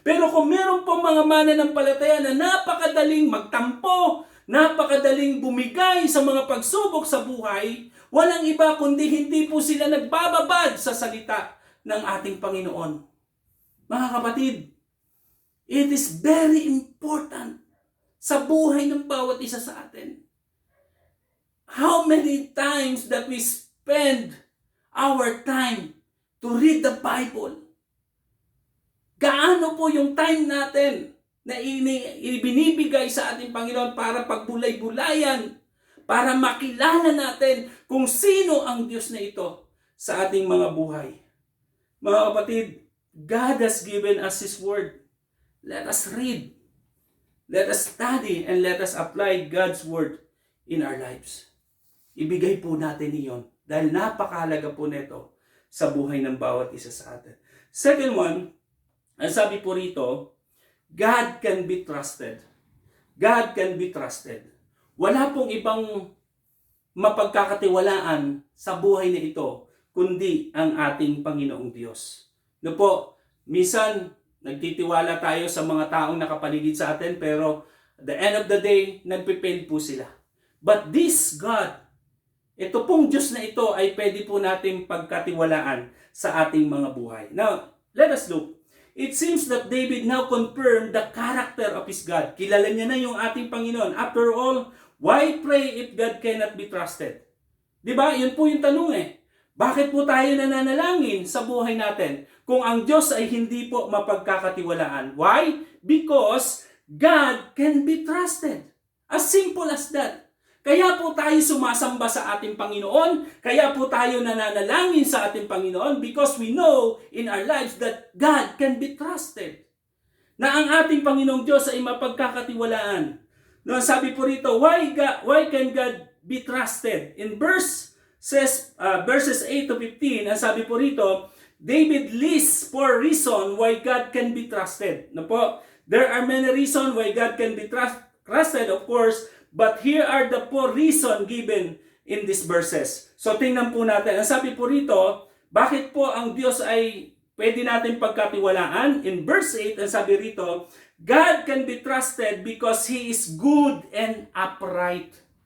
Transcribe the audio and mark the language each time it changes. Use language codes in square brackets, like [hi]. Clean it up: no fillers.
[tl] Pero kung meron pong mga mananampalataya na napakadaling magtampo, napakadaling bumigay sa mga pagsubok sa buhay, walang iba kundi hindi po sila nagbababad sa salita ng ating Panginoon. Mga kapatid, [en] it is very important [tl] sa buhay ng bawat isa sa atin. [en] How many times that we spend our time to read the Bible? [tl] Gaano po yung time natin na ibinibigay sa ating Panginoon para pagbulay-bulayan, para makilala natin kung sino ang Diyos na ito sa ating mga buhay. Mga kapatid, [en] God has given us His Word. Let us read, let us study, and let us apply God's Word in our lives. [tl] Ibigay po natin iyon dahil napakahalaga po nito sa buhay ng bawat isa sa atin. [en] Second one, [tl] ang sabi po rito, [en] God can be trusted. God can be trusted. [tl] Wala pong ibang mapagkakatiwalaan sa buhay na ito kundi ang ating Panginoong Diyos. No po, minsan nagtitiwala tayo sa mga taong nakapaligid sa atin pero [en] at the end of the day, [tl] nagpipail po sila. [en] But this God, [tl] ito pong Diyos na ito ay pwede po natin pagkatiwalaan sa ating mga buhay. [en] Now, let us look. It seems that David now confirmed the character of his God. [tl] Kilala niya na yung ating Panginoon. [en] After all, why pray if God cannot be trusted? [tl] Diba? Yun po yung tanong eh. Bakit po tayo nananalangin sa buhay natin kung ang Diyos ay hindi po mapagkakatiwalaan? [en] Why? Because God can be trusted. As simple as that. [tl] Kaya po tayo sumasamba sa ating Panginoon. Kaya po tayo nananalangin sa ating Panginoon [en] because we know in our lives that God can be trusted. [tl] Na ang ating Panginoong Diyos ay mapagkakatiwalaan. [en] No, [tl] sabi po rito, [en] why can God be trusted? In verses 8 to 15, [tl] ang sabi po rito, [en] David lists 4 reasons why God can be trusted. [tl] No po, [en] there are many reasons why God can be trusted, of course, but here are the 4 reasons given in these verses. [tl] So tingnan po natin. Ang sabi po rito, bakit po ang Diyos ay pwede natin pagkatiwalaan? [en] In verse 8, [tl] ang sabi rito, [en] God can be trusted because He is good and upright.